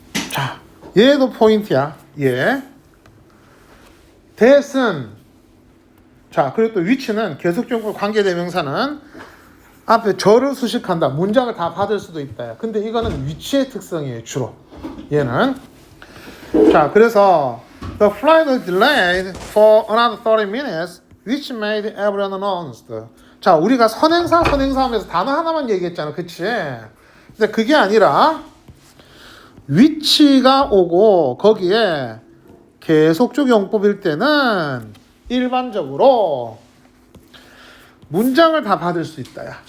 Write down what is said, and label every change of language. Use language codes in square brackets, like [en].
[ko] 자, 얘도 포인트야. 얘 that은, 자, 그리고 또 which는 계속적으로 관계대명사는 앞에 절을 수식한다. 문장을 다 받을 수도 있다. 근데 이거는 which의 특성이에요. 주로 얘는. 자, 그래서 [en] the flight was delayed for another 30 minutes, which made everyone announced. [ko] 자, 우리가 선행사 하면서 단어 하나만 얘기했잖아, 그치? 근데 그게 아니라 which가 오고 거기에 계속적 용법일 때는 일반적으로 문장을 다 받을 수 있다.